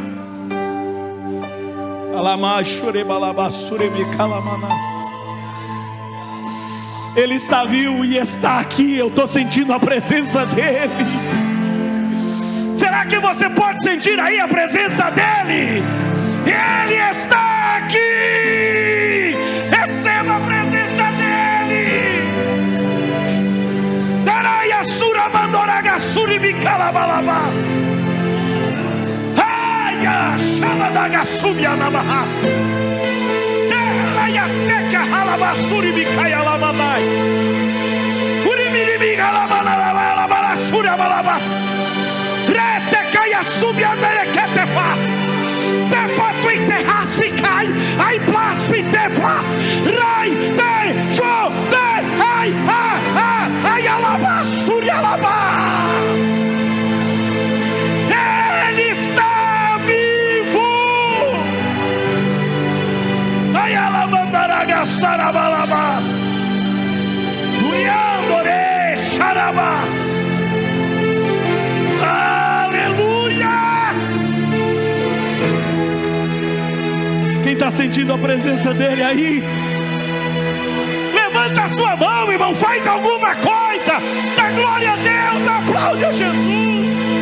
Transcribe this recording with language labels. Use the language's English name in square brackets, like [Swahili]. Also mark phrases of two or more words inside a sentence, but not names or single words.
[Portuguese] Ele está vivo e está aqui. Eu estou sentindo a presença dele. Será que você pode sentir aí a presença dele? Ele está aqui. Receba a presença dele. Daraia sura mandoraga suri bicalabalaba. Aya chama da gasumia na barra. Daraia steca halabasuri bicaya lamamai. Urimiri bicalabalaba la sura balabas. Subia merequete faz, depois tu enterras ficai, ai plas fiteplas, rai de jo de ai alaba suria alaba. Ele está vivo. Ai alabandaraga sarabalabas, uriandore charabas. Quem está sentindo a presença dele aí? Levanta a sua mão, irmão, faz alguma coisa. Dá glória a Deus, aplaude a Jesus.